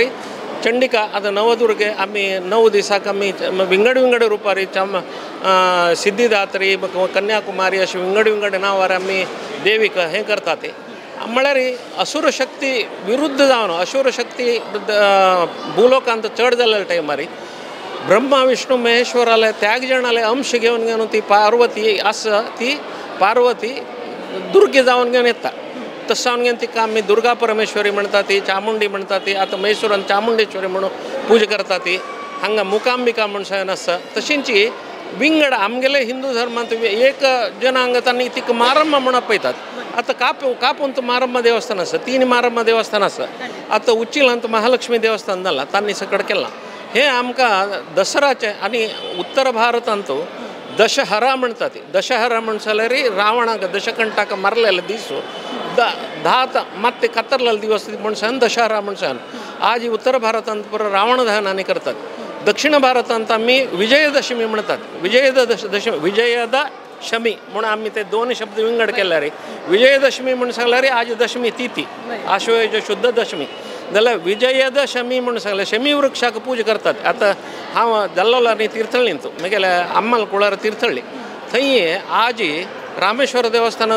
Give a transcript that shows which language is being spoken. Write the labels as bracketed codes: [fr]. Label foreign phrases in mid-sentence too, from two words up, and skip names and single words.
[kok] चंडिका आतां नवदुर्गे आमी 9 दिसाक आमी विंगड रुपारी सिद्धिदात्री कन्याकुमारी अशी विंगड नांवार आमी देवीक हें करतात म्हळ्यार असुर शक्ती विरुद्ध जावन असुर शक्ती भूलोकांत चड जाल्ल्या टायमार ब्रह्मा विष्णू महेश्वराले त्याग जाणाले अंश घेवन ती पार्वती आसा ती पार्वती दुर्गे जावन घेवन येता तसं हांवें तिका आमी दुर्गा परमेश्वरी म्हणटा ती चामुंडी म्हणटा ती आतां मैसूरान चामुंडेश्वरी म्हणून पूजा करता ती हांगा मुकांबिका म्हणून आसा तशींच विंगड आमगेले हिंदू धर्मांत एक जनांग तांणी तिका मारम्म म्हणून आपयतात आतां कापूंत मारम्म देवस्थान आसा 3 मारम्म देवस्थान आसा आतां उच्चिलांत महालक्ष्मी देवस्थान जालां तांणी सकड केलां हे आमकां दसराचें आनी उत्तर भारतांत दशहरा म्हणटा ती दशहरा म्हणून जाल्यार रावणाक दशकंठाक मारलेले दीस 10 [kn] ಮತ್ತೆ ಕತ್ತರ್ಲಲ್ಲಿ ದಿವಸ [kok] म्हणून दशहरा म्हणून आज उत्तर भारतांत पुरो रावण दहन आनी करतात दक्षिण भारतांत आमी विजयदशमी म्हणटात विजयदशमी म्हणून आमी ते 2 शब्द विंगड केल्यार विजयदशमी म्हणून सांगल्यार आज दशमी तिथी आश्वयुज शुद्ध दशमी जाल्यार विजयदशमी म्हणून सांगल्यार शमी वृक्षाक पूजा करतात आतां हांव जल्लोला न्ही तीर्थळ्ळींत म्हगेल्या अम्मल कुळार तीर्थळ्ळी थंय आज रामेश्वर देवस्थानात